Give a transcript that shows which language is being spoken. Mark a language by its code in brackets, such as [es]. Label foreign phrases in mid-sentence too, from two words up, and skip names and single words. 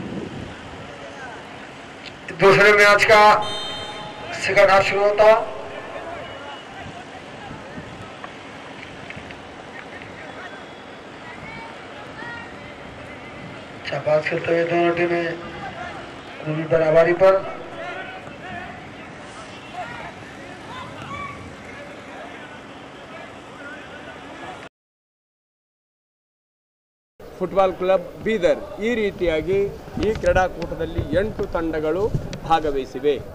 [hi] दूसरे मैच का [en] second half [hi] शुरू होता। बात करते हुए दोनों टीमें बराबरी पर। [kn] ಫುಟ್ಬಾಲ್ ಕ್ಲಬ್ ಬೀದರ್ ಈ ರೀತಿಯಾಗಿ ಈ ಕ್ರೀಡಾಕೂಟದಲ್ಲಿ 8 ತಂಡಗಳು ಭಾಗವಹಿಸಿವೆ.